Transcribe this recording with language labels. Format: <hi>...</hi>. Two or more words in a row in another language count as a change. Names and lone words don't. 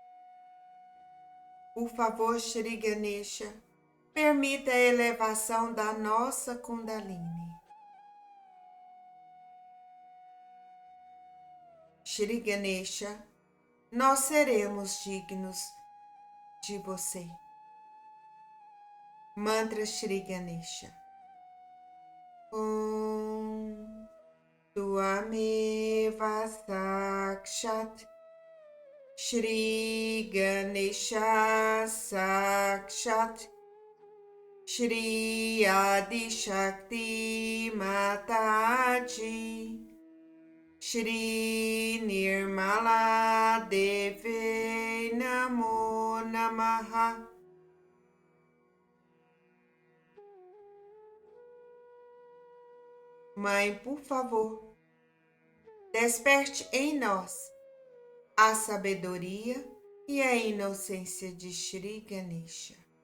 <pt>Por favor, Shri Ganesha, permita a elevação da nossa Kundalini. Shri Ganesha, nós seremos dignos de você. Mantra Shri Ganesha.</pt> <sa>ॐ त्वमेव साक्षात् श्री गणेश साक्षात् श्री आदि शक्ति माताजी श्री निर्मला देव्यै नमो नमः.</sa> <pt>Mãe, por favor, desperte em nós a sabedoria e a inocência de Shri Ganesha.</pt>